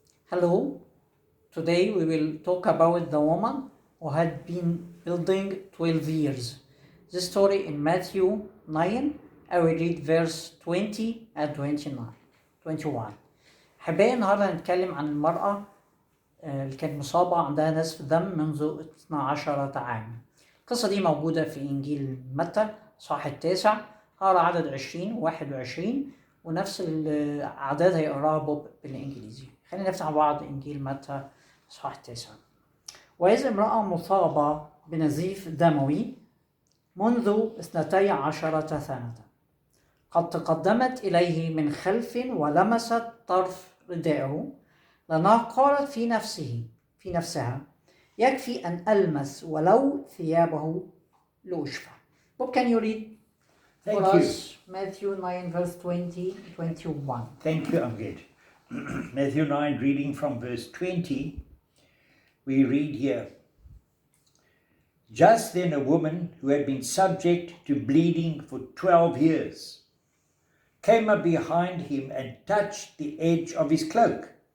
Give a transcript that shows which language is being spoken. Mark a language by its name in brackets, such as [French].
[English] Hello, today we will talk about the woman who had been building 12 years. This story in Matthew 9, I will read verse 20 and 21. [Arabic] أحبائي النهارده هنتكلم عن المرأة اللي كانت مصابة عندها نزف دم منذ 12 عام. القصة دي موجودة في إنجيل متى صح 9 هقرا عدد 20 و21 ونفس الأعداد هيقراها بوب بالإنجليزي. خلينا نفتح مع بعض إنجيل متى صح 9. وإذ امرأة مصابة بنزيف دموي منذ 12 سنة قد تقدمت إليه من خلف ولمست طرف ردائه لأنها قالت في نفسها يكفي أن ألمس ولو ثيابه لأشفى. [English] Bob, can you read for us Matthew 9 verse 20-21? Thank you, Amged. Matthew 9, reading from verse 20, we read here, Just then a woman who had been subject to bleeding for 12 years came up behind him and touched the edge of his cloak.